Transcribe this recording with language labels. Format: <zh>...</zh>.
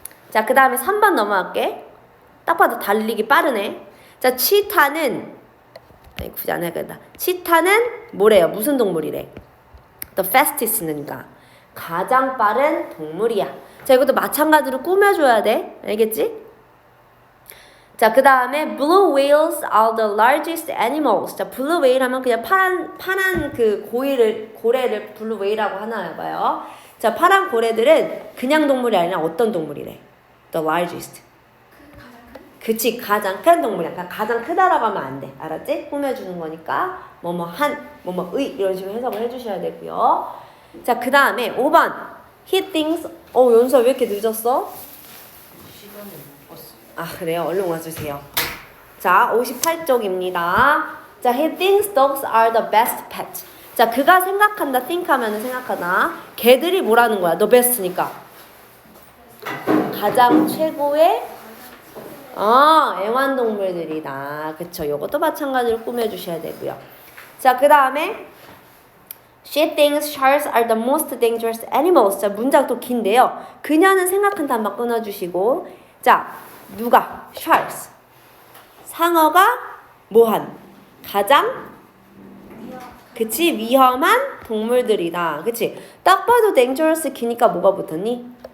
<ko>자, 그 다음에 3번 넘어갈게. 딱 봐도 달리기 빠르네. 자, 치타는 굳이 안 해야겠다. 치타는 뭐래요? 무슨 동물이래?</ko> <en>The fastest</en> <ko>니까 가장 빠른 동물이야. 자, 이것도 마찬가지로 꾸며줘야 돼. 알겠지? 자, 그 다음에</ko> <en>blue whales are the largest animals.</en> <ko>자, blue whale 하면 그냥 파란 그 고래를 blue whale라고 하나 봐요. 자, 파란 고래들은 그냥 동물이 아니라 어떤 동물이래?</ko> <en>The largest.</en> <ko>가장 큰. 그치, 가장 큰 동물이야. 그러니까 가장 크다라고 하면 안 돼. 알았지? 꾸며주는 거니까 뭐뭐의 이런 식으로 해석을 해주셔야 되고요. 자, 그 다음에 5번</ko> <en>he thinks.</en> <ko>연수야 왜 이렇게 늦었어? 시간을 못 봤어. 그래요? 얼른 와주세요. 자, 58쪽입니다. 자,</ko> <en>he thinks dogs are the best pet.</en> <ko>자, 그가 생각한다, think 하면은 생각하다. 걔들이 뭐라는 거야? 너 베스트니까. 가장 최고의 애완동물들이다. 그쵸? 요것도 마찬가지로 꾸며주셔야 되고요. 자, 그 다음에</ko> <en>She thinks sharks are the most dangerous animals.</en> <ko>자, 문장 또 긴데요. 그녀는 생각한다 한번 끊어주시고. 자, 누가? Sharks. 상어가 뭐한? 가장 그치? 위험한 동물들이다. 그치? 딱 봐도 dangerous 기니까 뭐가 붙었니?</ko>